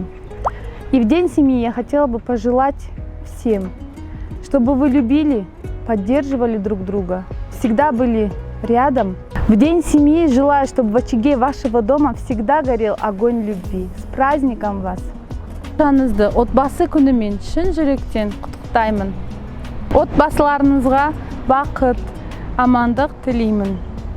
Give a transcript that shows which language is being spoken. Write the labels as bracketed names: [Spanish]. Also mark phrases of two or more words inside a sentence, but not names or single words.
[Russian] И в День семьи я хотела бы пожелать всем, чтобы вы любили, поддерживали друг друга, всегда были рядом. В День семьи желаю, чтобы в очаге вашего дома всегда горел огонь любви. С праздником вас! [Kazakh] Отбасы күнімен шын жүректен құттықтаймын. Отбасыларыңызға бақыт, амандық тілеймін.